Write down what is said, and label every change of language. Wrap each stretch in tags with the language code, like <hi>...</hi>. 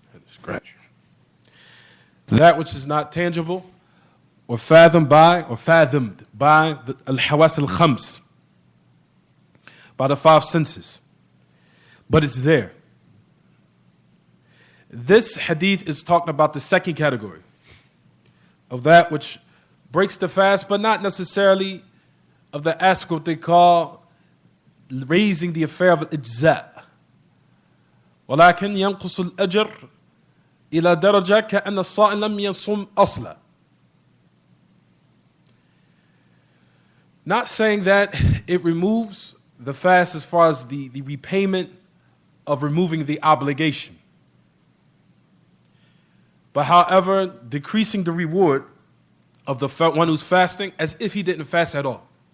<en>Scratch. That which is not tangible or fathomed by the al-hawas al-khams, by the five senses, but it's there. This hadith is talking about the second category of that which breaks the fast, but not necessarily of the aspect of what they call raising the affair of al-ijza.</en> <ar>ولكن ينقص الأجر إلى درجة كأن الصائم لم يصم أصلا.</ar> <en>Not saying that it removes the fast as far as the repayment of removing the obligation, but however decreasing the reward of the one who's fasting as if he didn't fast at all.</en>